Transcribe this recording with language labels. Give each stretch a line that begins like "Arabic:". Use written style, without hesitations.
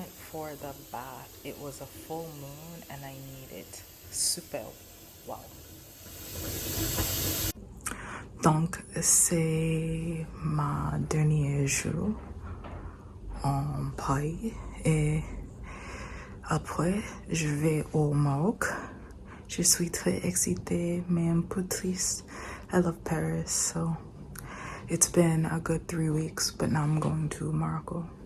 English: For the bath, it was a full moon and I need it. Super. Wow.
French: Donc, c'est ma dernier jour en Paris et après, je vais au Maroc. Je suis très excitée, mais un peu triste.
English: I love Paris, so it's been a good 3 weeks, but now I'm going to Morocco.